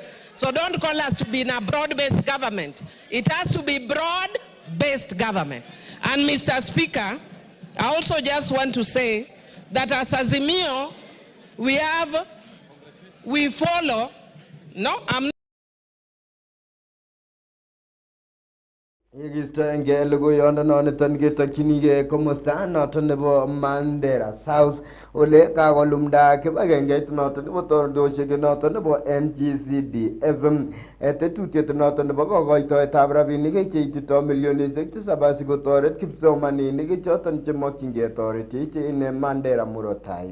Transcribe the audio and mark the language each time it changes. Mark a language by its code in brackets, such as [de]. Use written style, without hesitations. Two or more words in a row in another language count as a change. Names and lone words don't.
[en] So don't call us to be in a broad-based government. It has to be broad-based government. And Mr. Speaker, I also just want to say that as Azimio, we follow, no, I'm [kln] Yegistoenge logoiyondononiton ketokchinigei komosta noton nebo Mandera South ole kakolumda kibagengeit noton nebo tordoshek noton nebo NGCDF tetutiet noton nebo kokoitoetab rabinik cheitito milionishek 7 asikotoret kipsomaninik choton chemokyingei toretet en Mandera murot tai.